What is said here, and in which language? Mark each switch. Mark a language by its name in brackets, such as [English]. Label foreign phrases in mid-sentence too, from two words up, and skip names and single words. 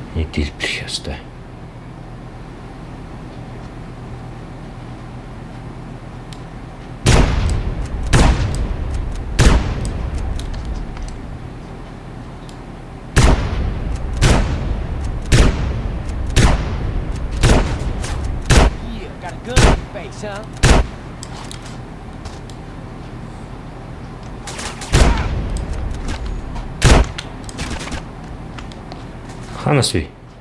[Mongolian] дэлбэрэх ёстой. [English] Got a gun in your face, huh? [Mongolian] Ханаас вэ?